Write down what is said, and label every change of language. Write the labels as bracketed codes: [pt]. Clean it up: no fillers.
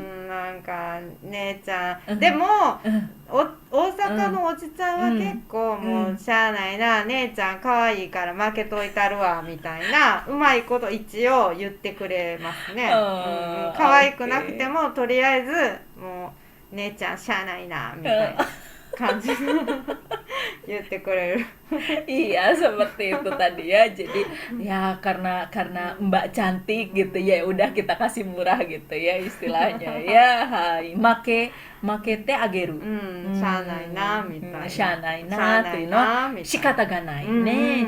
[ja] なんか姉ちゃん、でも大阪のおじちゃんは結構もうしゃあないな、姉ちゃん可愛いから負けといたるわみたいなうまいこと一応言ってくれますね。可愛くなくてもとりあえずもう姉ちゃんしゃあないなみたいな感じ言ってくれる。 [id] Iya seperti itu tadi ya. Jadi ya karena Mbak cantik gitu ya, udah kita kasih murah gitu ya istilahnya ya. [ja] Hai make te ageru. しゃあないなみたいな。しゃあないなというのは仕方がないね。